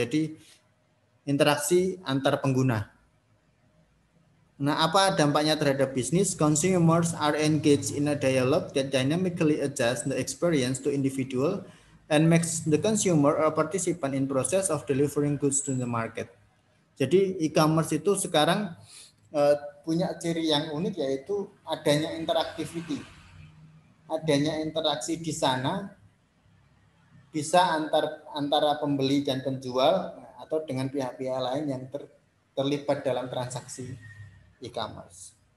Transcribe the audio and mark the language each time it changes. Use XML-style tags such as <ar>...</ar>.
<id>Jadi interaksi antar pengguna. Nah, apa dampaknya terhadap bisnis?</id> <en>Consumers are engaged in a dialogue that dynamically adjusts the experience to individual and makes the consumer a participant in process of delivering goods to the market.</en> <id>Jadi e-commerce itu sekarang punya ciri yang unik, yaitu adanya interactivity. Adanya interaksi di sana, bisa antara pembeli dan penjual, atau dengan pihak-pihak lain yang terlibat dalam transaksi e-commerce.</id>